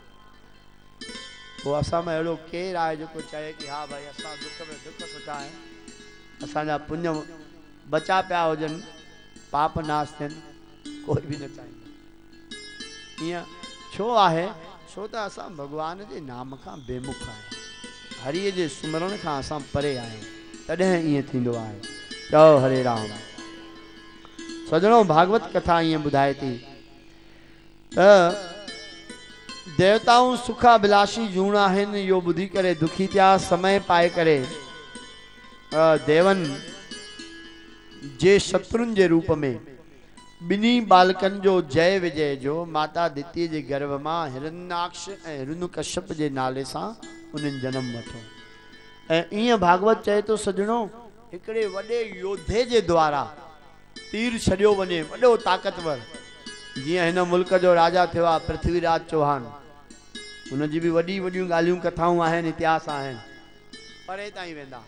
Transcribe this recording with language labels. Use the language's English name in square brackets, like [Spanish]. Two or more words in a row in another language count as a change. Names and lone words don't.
[Sindhi] पोइ असां में अहिड़ो केरु आहे जेको चए कि हा भाई असां दुख में दुख सुठा आहिनि, असांजा पुण्य बचा पिया हुजनि, पाप नाश थियनि? कोई बि न चाहींदो। ईअं छो आहे? छो त असां भगवान जे नाम खां बेमुख आहियूं, हरीअ जे सुमरण खां असां परे आहियूं, तॾहिं ईअं थींदो आहे। चओ हरे राम। सजणो भागवत कथा ईअं ॿुधाए थी त देवताऊं सुखाभिलाषी जूण आहिनि। इहो ॿुधी करे दुखी थिया। समय पाए करे देवन जे शत्रुनि जे रूप में ॿिन्ही बालकनि जो जय विजय जो माता दितीअ जे गर्भ मां हिरण्याक्ष ऐं हिरण्यकश्यप जे नाले सां उन्हनि जनम वठो। ऐं ईअं भागवत चए थो सजणो हिकिड़े वॾे योद्धे जे द्वारा तीर छॾियो वञे, वॾो ताक़तवर, जीअं हिन मुल्क जो राजा थियो आहे पृथ्वीराज चौहान, हुनजी बि वॾी वॾियूं ॻाल्हियूं कथाऊं आहिनि, इतिहास आहिनि, परे ताईं वेंदा।